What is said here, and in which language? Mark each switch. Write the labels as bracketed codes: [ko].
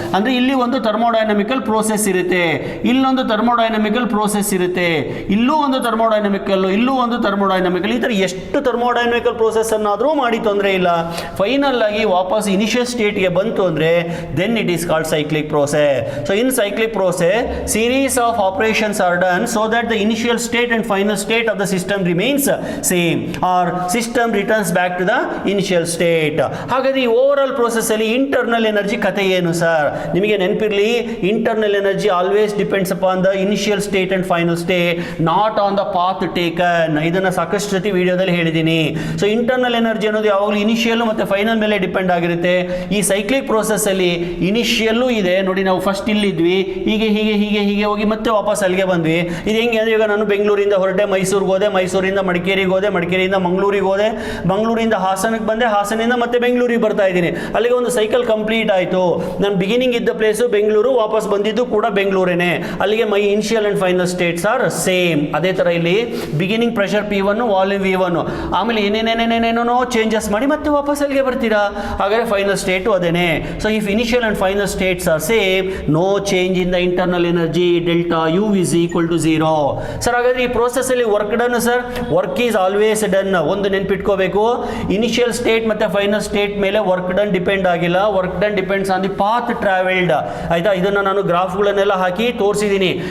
[kn] ಅಂದ್ರೆ ಇಲ್ಲಿ ಒಂದು ಥರ್ಮೋಡೈನಮಿಕಲ್ ಪ್ರೋಸೆಸ್ ಇರುತ್ತೆ, ಇಲ್ಲೊಂದು ಥರ್ಮೋಡೈನಮಿಕಲ್ ಪ್ರೋಸೆಸ್ ಇರುತ್ತೆ, ಇಲ್ಲೂ ಒಂದು ಥರ್ಮೋಡೈನಮಿಕಲ್, ಇಲ್ಲೂ ಒಂದು ಥರ್ಮೋಡೈನಮಿಕಲ್, ಈ ಥರ ಎಷ್ಟು ಥರ್ಮೋಡೈನಮಿಕಲ್ ಪ್ರೋಸೆಸ್ ಅನ್ನಾದರೂ ಮಾಡಿ ತೊಂದರೆ ಇಲ್ಲ. ಫೈನಲ್ ಆಗಿ ವಾಪಸ್ ಇನಿಷಿಯಲ್ ಸ್ಟೇಟ್ಗೆ ಬಂತು ಅಂದರೆ [en] then it is called cyclic process. So in cyclic process, series of operations are done so that the initial state and final state of the system remains same, or system returns back to the initial state. [kn] ಹಾಗಾದ್ರೆ ಈ over all process ಅಲ್ಲಿ internal energy ಕಥೆ ಏನು sir? ನಿಮಗೆ ನೆನಪಿರಲಿ, [en] Internal energy always depends upon the initial state and final state, not on the path taken. [kn] ಇದನ್ನ ಸಾಕಷ್ಟು ಜೊತೆ ವಿಡಿಯೋದಲ್ಲಿ ಹೇಳಿದ್ದೀನಿ. ಸೊ ಇಂಟರ್ನಲ್ ಎನರ್ಜಿ ಅನ್ನೋದು ಯಾವಾಗಲೂ ಇನಿಷಿಯಲ್ ಮತ್ತೆ ಫೈನಲ್ ಮೇಲೆ ಡಿಪೆಂಡ್ ಆಗಿರುತ್ತೆ. ಈ ಸೈಕ್ಲಿಕ್ ಪ್ರೋಸೆಸ್ ಅಲ್ಲಿ ಇನಿಷಿಯಲ್ಲೂ ಇದೆ ನೋಡಿ, ನಾವು ಫಸ್ಟ್ ಇಲ್ಲಿದ್ವಿ, ಹೀಗೆ ಹೀಗೆ ಹೀಗೆ ಹೀಗೆ ಹೋಗಿ ಮತ್ತೆ ವಾಪಸ್ ಅಲ್ಲಿಗೆ ಬಂದ್ವಿ. ಇದು ಹೆಂಗೆ ಅಂದರೆ, ಈಗ ನಾನು ಬೆಂಗಳೂರಿಂದ ಹೊರಟೆ ಮೈಸೂರಿಗೆ ಹೋದೆ, ಮೈಸೂರಿಂದ ಮಡಿಕೇರಿಗೆ ಹೋದೆ, ಮಡಿಕೇರಿಯಿಂದ ಮಂಗಳೂರಿಗೆ ಹೋದೆ, ಮಂಗಳೂರಿಂದ ಹಾಸನಕ್ಕೆ ಬಂದೆ, ಹಾಸನಿಂದ ಮತ್ತೆ ಬೆಂಗಳೂರಿಗೆ ಬರ್ತಾ ಇದ್ದೀನಿ. ಅಲ್ಲಿಗೆ ಒಂದು ಸೈಕಲ್ ಕಂಪ್ಲೀಟ್ ಆಯಿತು. ನಾನು ಬಿಗಿನಿಂಗ್ ಇದ್ದ ಪ್ಲೇಸು ಬೆಂಗಳೂರು, ವಾಪಸ್ ಬಂದಿದ್ದು ಕೂಡ ಬೆಂಗಳೂರೇನೆ. ಅಲ್ಲಿಗೆ [en] My initial and final states are same. [kn] ಅದೇ ಥರ ಇಲ್ಲಿ beginning pressure P1, volume V1, ಆಮೇಲೆ ಏನೇನೇನೇನೇನೇನೋ ಚೇಂಜಸ್ ಮಾಡಿ ಮತ್ತೆ ವಾಪಸ್ ಅಲ್ಲಿಗೆ ಬರ್ತೀರಾ. ಹಾಗಾದರೆ ಫೈನಲ್ ಸ್ಟೇಟು ಅದೇನೆ. [en] So if initial and final states are same, no change in the internal energy, delta U is equal to 0. [kn] Sir ಹಾಗಾದ್ರೆ ಈ ಪ್ರೋಸೆಸ್ ಅಲ್ಲಿ work done sir, [en] Work is always done. [kn] ಒಂದು ನೆನ್ಪಿಟ್ಕೋಬೇಕು, ಇನಿಷಿಯಲ್ ಸ್ಟೇಟ್ ಮತ್ತೆ final state ಮೇಲೆ work done depend ಆಗಿಲ್ಲ. [en] Work done depends on the path travelled. [kn] ಆಯ್ತಾ? ಇದನ್ನ ನಾನು ಗ್ರಾಫ್ಗಳನ್ನೆಲ್ಲ ಹಾಕಿ ತೋರಿಸಿದ್ದೀನಿ.